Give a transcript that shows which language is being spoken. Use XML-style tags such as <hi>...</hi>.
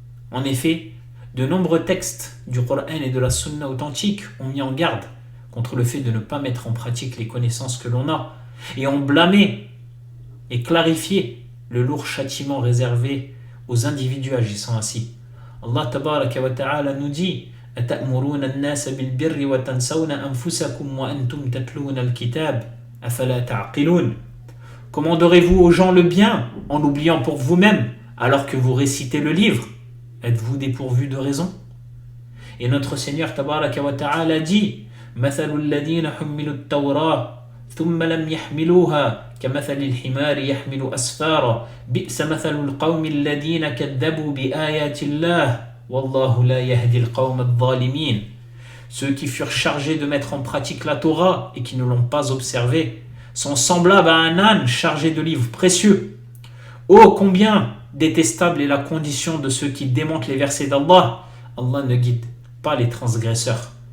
<fr>En effet, de nombreux textes du Coran et de la Sunna authentique ont mis en garde contre le fait de ne pas mettre en pratique les connaissances que l'on a et ont blâmé et clarifié le lourd châtiment réservé aux individus agissant ainsi.</fr> <ar>Allah tabaraka wa ta'ala</ar> <fr>nous dit:</fr> <ar>أَتَأْمُرُونَ النَّاسَ بِالْبِرِّ وَتَنْسَوْنَ أَنفُسَكُمْ وَأَنْتُمْ تَتْلُونَ الْكِتَابَ أَفَلَا تَعْقِلُونَ.</ar> <fr>Commanderez-vous aux gens le bien en l'oubliant pour vous-même alors que vous récitez le livre? Êtes-vous dépourvus de raison? Et notre Seigneur</fr> <ar>tabaraka wa ta'ala dit: مثل الذين حملوا التوراة ثم لم يحملوها كمثل الحمار يحمل أسفارا بئس مثل القوم الذين كذبوا بآيات الله والله لا يهدي القوم الظالمين.</ar> <fr>Ceux qui furent chargés de mettre en pratique la Torah et qui ne l'ont pas observée sont semblables à un âne chargé de livres précieux. Oh, combien détestable est la condition de ceux qui démentent les versets d'Allah. Allah ne guide pas les transgresseurs.</fr>